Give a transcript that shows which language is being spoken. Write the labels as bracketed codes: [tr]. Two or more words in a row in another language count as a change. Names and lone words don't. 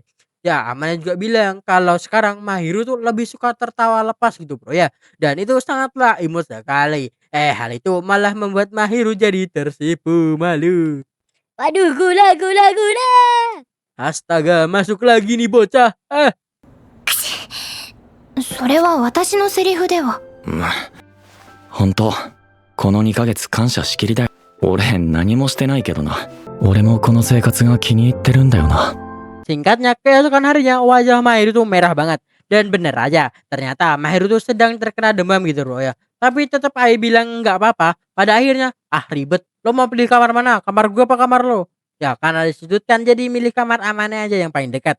[id] Ya, Amane juga bilang kalau sekarang Mahiru tuh lebih suka tertawa lepas gitu, Bro, ya. Dan itu sangatlah imut sekali. Hal itu malah membuat Mahiru jadi tersipu malu. Waduh, gula, gula, gula. Astaga, masuk lagi nih bocah. [ja] それは私のセリフでは。本当この2ヶ月感謝しきりだよ。俺何もしてないけどな。俺もこの生活が気に入ってるんだよな。 [id] Singkatnya, keesokan harinya wajah Mahiru tuh merah banget. Dan bener aja, ternyata Mahiru tuh sedang terkena demam gitu, Bro, ya. Tapi tetap aja bilang nggak apa-apa. Pada akhirnya, ribet. Lo mau pilih kamar mana? Kamar gua apa kamar lo? Ya karena disudutkan jadi milih kamar Amane aja yang paling dekat.